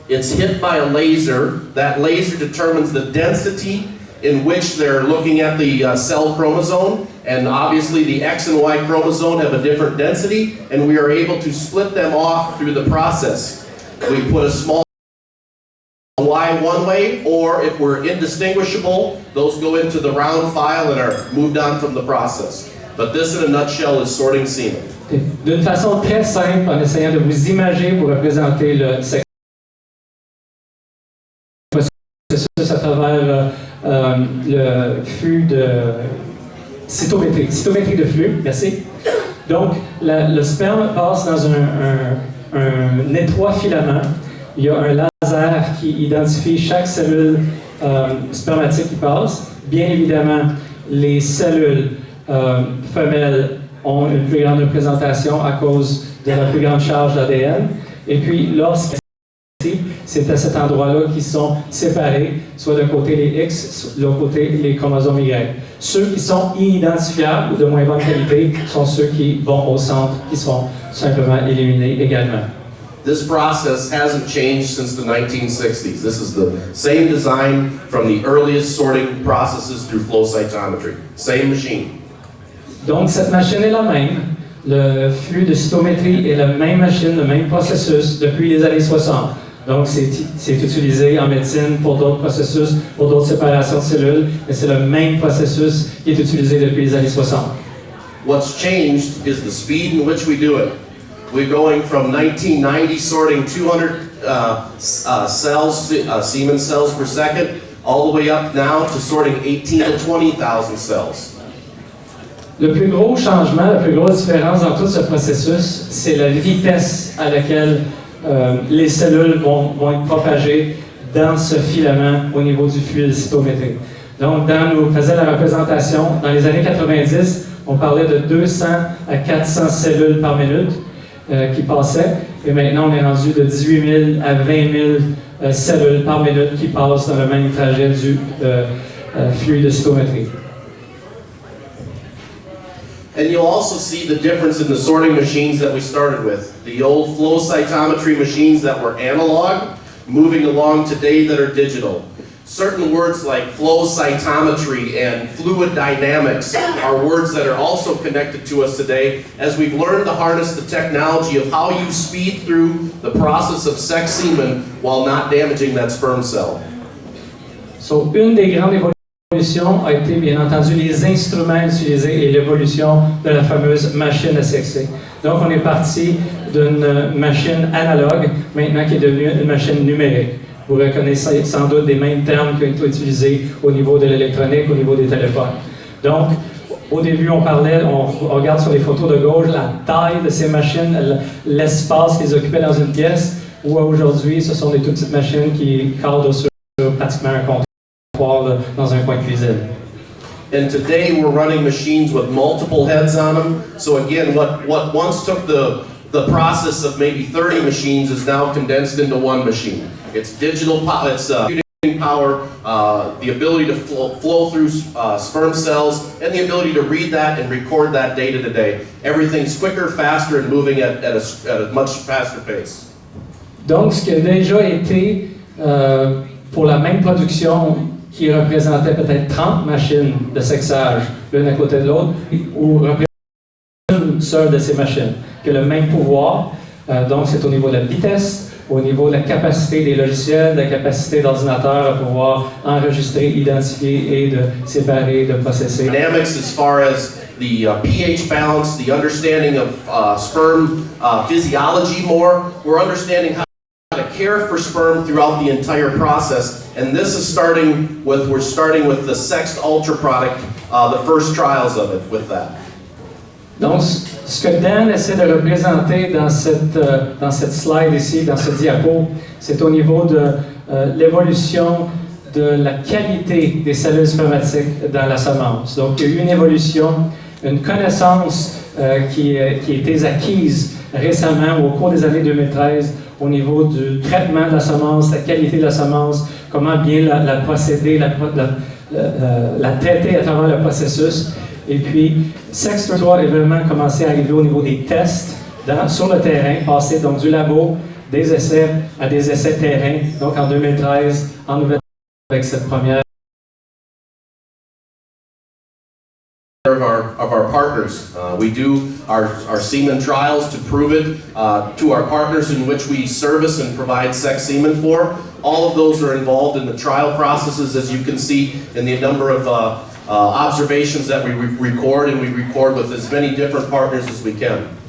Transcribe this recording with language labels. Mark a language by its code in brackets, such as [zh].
[en] It's hit by a laser. That laser determines the density in which they're looking at the cell chromosome, and obviously the X and Y chromosome have a different density, and we are able to split them off through the process. We put a small Y one way, or if we're indistinguishable, those go into the round file and are moved on from the process. But this, in a nutshell, is sorting semen. [fr] D'une façon très simple, en essayant de vous imager pour représenter le processus à travers le flux de cytométrie de flux, merci. Donc, le sperme passe dans un étroit filament. Il y a un laser qui identifie chaque cellule spermatique qui passe. Bien évidemment, les cellules femelles ont une plus grande représentation à cause de la plus grande charge d'ADN. Et puis, c'est à cet endroit-là qu'ils sont séparés, soit d'un côté les X, de l'autre côté les chromosomes Y. Ceux qui sont inidentifiables ou de moins bonne qualité sont ceux qui vont au centre, qui sont simplement éliminés également. [en] This process hasn't changed since the 1960s. This is the same design from the earliest sorting processes through flow cytometry. Same machine. [fr] Donc, cette machine est la même. Le flux de cytométrie est la même machine, le même processus depuis les années 60. Donc, c'est utilisé en médecine pour d'autres processus, pour d'autres séparations de cellules, mais c'est le même processus qui est utilisé depuis les années 60. [en] What's changed is the speed in which we do it. We're going from 1990 sorting 200 semen cells per second, all the way up now to sorting 18,000 to 20,000 cells. [fr] Le plus gros changement, la plus grosse différence dans tout ce processus, c'est la vitesse à laquelle les cellules vont être propagées dans ce filament au niveau du flux de cytométrie. Donc, nous faisait la représentation, dans les années 90, on parlait de 200 à 400 cellules par minute qui passaient, et maintenant on est rendu de 18 000 à 20 000 cellules par minute qui passent dans le même trajet du flux de cytométrie. [en] And you'll also see the difference in the sorting machines that we started with. The old flow cytometry machines that were analog, moving along today that are digital. Certain words like flow cytometry and fluid dynamics are words that are also connected to us today as we've learned to harness the technology of how you speed through the process of sex semen while not damaging that sperm cell. So, [fr] une des grandes évolutions a été bien entendu les instruments utilisés et l'évolution de la fameuse machine à sexer. Donc on est parti d'une machine analogue maintenant qui est devenue une machine numérique. Vous reconnaissez sans doute des mêmes termes qui ont été utilisés au niveau de l'électronique, au niveau des téléphones. Donc au début on regarde sur les photos de gauche la taille de ces machines, l'espace qu'ils occupaient dans une pièce, où aujourd'hui ce sont des toutes petites machines qui cadrent sur pratiquement un comptoir dans un coin de cuisine. [en] And today we're running machines with multiple heads on them. So again, what once took the process of maybe 30 machines is now condensed into one machine. It's digital, it's computing power, the ability to flow through sperm cells, and the ability to read that and record that data today. Everything's quicker, faster, and moving at a much faster pace. [fr] Donc, ce qui a déjà été pour la même production qui représentait peut-être 30 machines de sexage l'une à côté de l'autre, ou représente une seule de ces machines, qui a le même pouvoir. Donc, c'est au niveau de la vitesse, au niveau de la capacité des logiciels, de la capacité d'ordinateur à pouvoir enregistrer, identifier et de séparer, de processer. [en] Dynamics as far as the pH balance, the understanding of sperm physiology more. We're understanding how to care for sperm throughout the entire process, and this is we're starting with the sexed ultra product, the first trials of it with that. [fr] Donc, ce que Dan essaie de représenter dans cette slide ici, dans ce diapo, c'est au niveau de l'évolution de la qualité des cellules spermatiques dans la semence. Donc, il y a eu une évolution, une connaissance qui a été acquise récemment ou au cours des années 2013 au niveau du traitement de la semence, la qualité de la semence, comment bien la procéder, la traiter à travers le processus. Et puis, Sex 3 est vraiment commencé à arriver au niveau des tests sur le terrain, passer donc du labo, des essais à des essais terrain, donc en 2013, en Nouvelle-Zélande, avec cette première. [en] Of our partners. We do our semen trials to prove it to our partners in which we service and provide sex semen for. All of those are involved in the trial processes, as you can see in the number of observations that we record, and we record with as many different partners as we can.